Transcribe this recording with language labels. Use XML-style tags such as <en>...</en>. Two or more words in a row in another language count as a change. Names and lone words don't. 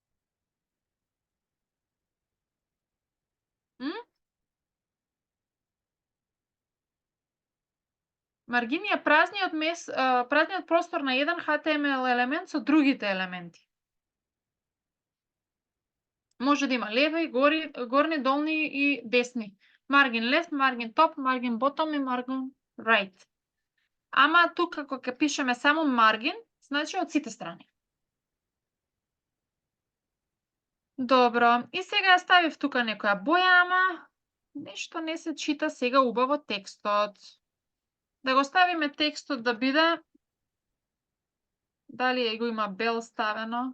<mk>Маргин е празниот простор на еден HTML елемент со другите елементи. Може да има леви, горни, долни и десни.</mk> <en>Margin left, margin top, margin bottom и margin right.</en> <mk>Ама тука ако ќе пишеме само margin, значи од сите страни. Добро. И сега ја ставив тука некоја боја, ама нешто не се чита сега убаво текстот. Да го ставиме текстот да биде, дали го има бел ставено?</mk>